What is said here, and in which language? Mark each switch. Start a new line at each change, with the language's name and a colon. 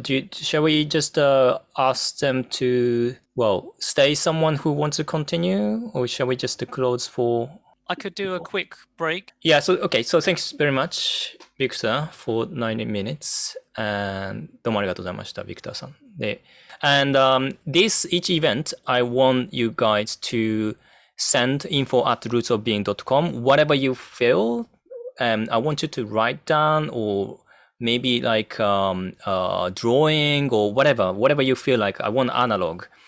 English: Shall we just ask them to, well, stay someone who wants to continue, or shall we just close for... I could do a quick break. Yeah, so thanks very much, Victor, for 90 minutes. And
Japanese: どうもありがとうございました、Victor さん。
English: And each event, I want you guys to send info@rootsofbeing.com, whatever you feel. I want you to write down or maybe like drawing or whatever you feel like. I want analog.